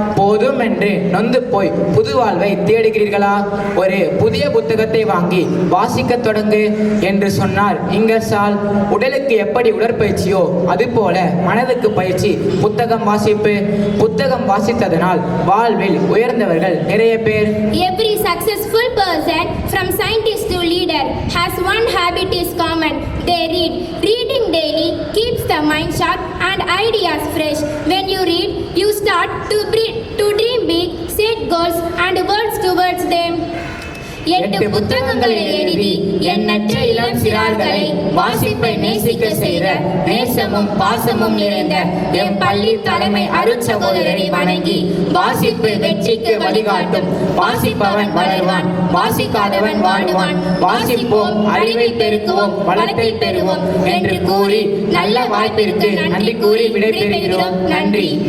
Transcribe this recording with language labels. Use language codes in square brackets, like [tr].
[ta] போதும் என்று நொந்து போய் புது வாழ்வை தேடுகிறீர்களா? ஒரு புதிய புத்தகத்தை வாங்கி வாசிக்க தொடங்கு என்று சொன்னார் இங்கர்சால். உடலுக்கு எப்படி உடற்பயிற்சியோ அதுபோல மனதுக்கு பயிற்சி புத்தகம் வாசிப்பு. புத்தகம் வாசித்ததனால் வாழ்வில் உயர்ந்தவர்கள் நிறைய பேர். [en] Every successful person from scientist to leader has one habit is common. They read. Reading daily keeps the mind sharp and ideas fresh. When you read, you start to dream big, set goals and work towards them. [ta] 8 புத்தகங்களை எழுதி எண்ணற்ற இளம் சிறார்களை வாசிப்பை நேசிக்க செய்த நேசமும் பாசமும் நிறைந்த என் பள்ளி தலைமை அருட்சகோதரரை வணங்கி, வாசிப்பு வெற்றிக்கு வழிகாட்டும். வாசிப்பவன் வளர்வான், வாசிக்காதவன் வாடுவான். வாசிப்போம், அறிவை பெருக்குவோம், வளத்தை பெறுவோம் என்று கூறி நல்ல வாய்ப்பிற்கு நன்றி கூறி விடைபெறுகிறோம். நன்றி.